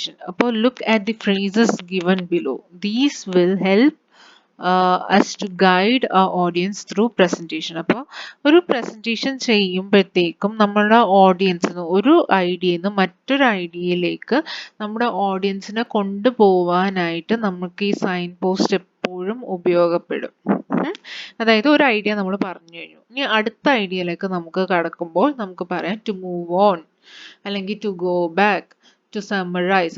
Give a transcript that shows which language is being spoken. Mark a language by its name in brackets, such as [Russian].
[English] അപ്പോൾ look at the phrases given below. These will help us to guide our audience through presentation. [Malayalam] അപ്പോൾ ഒരു presentation ചെയ്യുമ്പോഴത്തേക്കും നമ്മുടെ ഓഡിയൻസിന് ഒരു ഐഡിയയിൽ നിന്ന് മറ്റൊരു ഐഡിയയിലേക്ക് നമ്മുടെ ഓഡിയൻസിനെ കൊണ്ടുപോവാനായിട്ട് നമുക്ക് ഈ സൈൻ പോസ്റ്റ് എപ്പോഴും ഉപയോഗപ്പെടും. അതായത് ഒരു ഐഡിയ നമ്മൾ പറഞ്ഞു കഴിഞ്ഞു, ഇനി അടുത്ത ഐഡിയയിലേക്ക് നമുക്ക് കടക്കുമ്പോൾ നമുക്ക് പറയാം [English] to move on, [Malayalam] അല്ലെങ്കിൽ [English] To go back, to summarise.